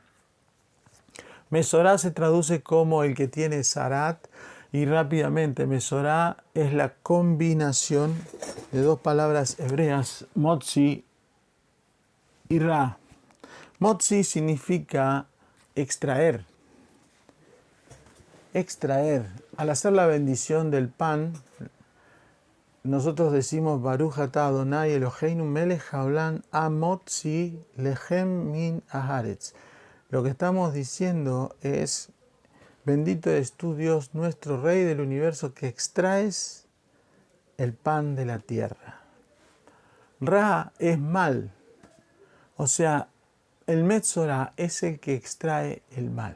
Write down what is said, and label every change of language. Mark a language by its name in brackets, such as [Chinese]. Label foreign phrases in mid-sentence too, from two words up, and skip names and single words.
[Spanish] Mesorá se traduce como el que tiene Zarat y rápidamente Mesorá es la combinación de dos palabras hebreas, motzi y ra. Motzi significa extraer. Extraer. Al hacer la bendición del pan, nosotros decimos [Hebrew] ברוך אתה אדני אלהינו מלך העולם המוציא לחם מן הארץ. [Spanish] Lo que estamos diciendo es: bendito eres tú, Dios, nuestro Rey del universo, que extraes el pan de la tierra. Ra es mal, o sea, el Metzorá es el que extrae el mal.